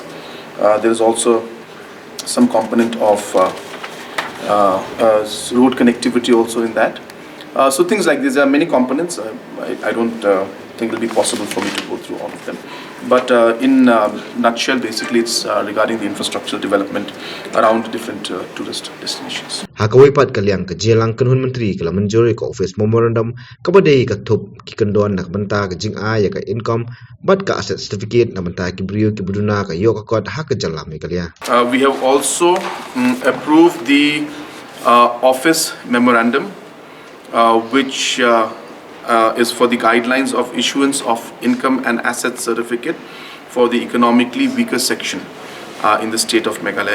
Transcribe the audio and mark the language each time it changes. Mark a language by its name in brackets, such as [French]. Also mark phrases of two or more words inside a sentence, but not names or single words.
[English] There is also some component of road connectivity also in that. So things like these, there are many components. I don't think it will be possible for me to go through all of them. But in nutshell, basically it's regarding the infrastructural development around different tourist destinations. [Khasi] Hakawai pat kaliang ka Jylla Kanhun Menteri kala Mynjur ka [English] office memorandum [Khasi] kabadai ka thup ki kandon nak banta ka jing a ya ka income bat ka [English] asset certificate [Khasi] na banta ki brio ki buduna ka yo ka kod hak Jylla Meghalaya. [English] We have also approved the office memorandum which is for the guidelines of issuance of income and asset certificate for the economically weaker section in the state of Meghalaya.